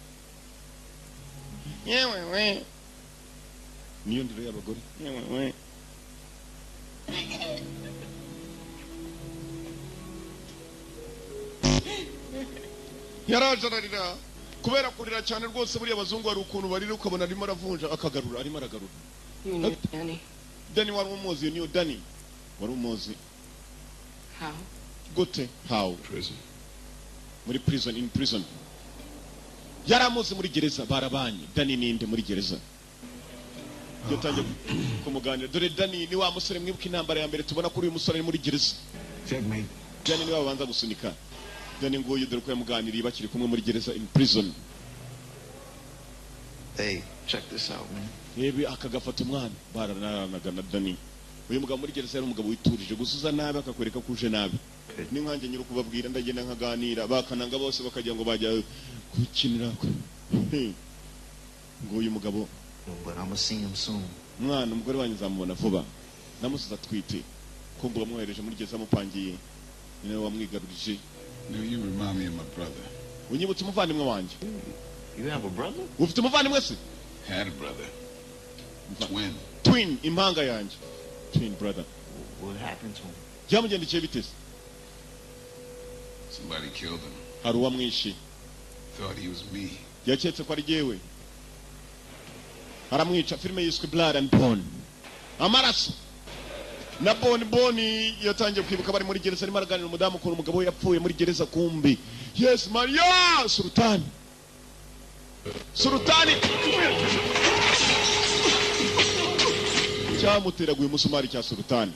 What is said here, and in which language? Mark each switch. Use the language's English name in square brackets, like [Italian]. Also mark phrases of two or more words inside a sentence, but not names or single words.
[Kinyarwanda] Yewe we. Niyo ndire y'abagore. Yewe we. Yarajararira kubera kurira cyane rwose buriya abazungu hari ukuntu barira ukabona arimo aravunja akagarura arimo aragarura. [English] You knew Danny. [Kinyarwanda] Dani wari umuzi, niyo Dani wari umuzi. How? Gute? How? Prison. Muri prison, [English] in prison. [Kinyarwanda] Yaramuzi muri gereza barabanye. Dani ninde muri gereza? Yatangiye kumuganira. Dore Dani ni wa musore mwibuka intambara ya mbere tubona kuri uyu musore muri gereza. Checkmate. Dani ni wabanza gusunika. Dani nguyu dore ko yamuganiriye bakiri kumwe muri gereza [English] in prison. Hey, check this out, man. [Kinyarwanda] Yebi akagafata umwana barananaga na Dani. Uyu mugabo muri gereza yari umugabo witurije, gusuza nabi akakwereka kuje nabi. Ni nkanjye nyiri kubabwira ndagenda nkaganira bakananga bose bakajya ngo bajya gukinira. Nguyu mugabo. [English] But I'm gonna see him soon. [Kinyarwanda] Mwana umugore wanyu zamubona vuba. Namusuza twite. Kumbe wamwohereje muri gereza mupangiye. Ni nawe wamwigarurije. [English] You remind me of my brother. [Kinyarwanda] Unyibutse umuvandimwe wanjye. [English] You have a brother? [Kinyarwanda] ufite umuvandimwe se? [English] Had a brother. Twin. Twin, [Kinyarwanda] impanga yanjye. [English] Twin brother. What happened to him? [Kinyarwanda] Byamugendekeye bite se? [English] Somebody killed him. [Kinyarwanda] Hari uwamwishe. [English] Thought he was me. [Kinyarwanda] Yaketse ko ari jyewe. Aramwica. Filime yiswe Blood and Bone. Amaraso. Na Bone yatangiye kwibuka bari muri gereza, arimo araganira umudamu ko umugabo we yapfuye muri gereza kumbi. Yes Maria Sultani. Sultani cyamuteraguye umusumari cya Sultani.